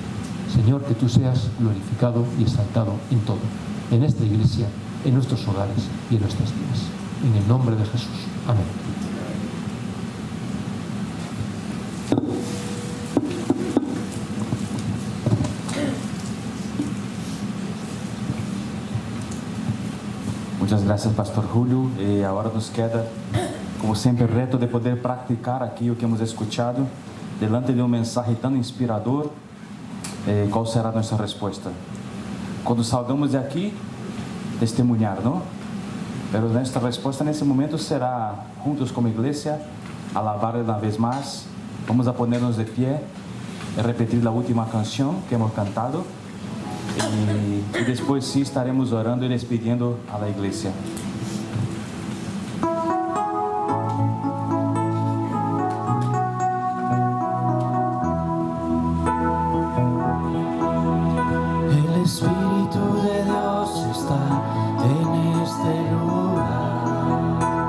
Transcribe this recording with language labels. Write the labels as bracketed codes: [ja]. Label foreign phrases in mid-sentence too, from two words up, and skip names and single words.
[es] Señor, que tú seas glorificado y exaltado en todo, en esta iglesia, en nuestros hogares y en nuestras vidas. En el nombre de Jesús. Amén. Muchas gracias, Pastor Julio. [pt] E agora nos queda, como sempre, o reto de poder praticar aqui o que [es] hemos escuchado delante [pt] de um mensagem tão inspirador. Qual será a nossa resposta? Quando saudamos de aqui, testemunhar, não? Pero nossa resposta nesse momento será, juntos como igreja, alabar uma vez mais. [es] Vamos a ponernos [pt] de pé e repetir a última canção que hemos cantado. E depois sim estaremos orando e despedindo a la igreja. [es] El Espíritu de Dios está en este lugar.